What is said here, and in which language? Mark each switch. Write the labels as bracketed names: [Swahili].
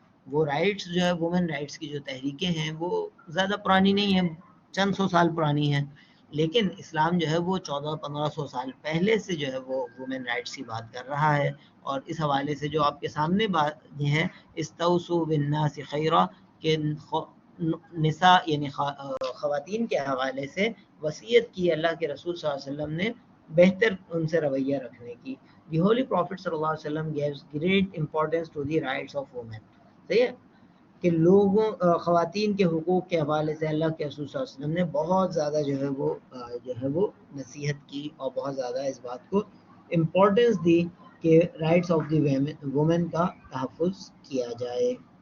[Urdu] وہ رائٹس جو ہے وومن رائٹس کی جو تحریکیں ہیں وہ زیادہ پرانی نہیں ہیں، چند سو سال پرانی ہیں، لیکن اسلام جو ہے وہ 1400-1500 سال پہلے سے جو ہے وہ وومن رائٹس کی بات کر رہا ہے. اور اس حوالے سے جو آپ کے سامنے بات یہ ہے استوصوا بالناس خیرا، کہ نساء یعنی خواتین کے حوالے سے وصیت کی اللہ کے رسول صلی اللہ علیہ وسلم نے بہتر ان سے رویہ رکھنے کی. [English] The Holy Prophet صلی اللہ علیہ وسلم gives great importance to the rights of women. [Urdu] صحیح ہے کہ لوگوں خواتین کے حقوق کے حوالے سے اللہ کے رسول صلی اللہ علیہ وسلم نے بہت زیادہ جو ہے وہ نصیحت کی اور بہت زیادہ اس بات کو امپورٹنس دی کہ [English] rights of the women [Urdu] کا تحفظ کیا جائے.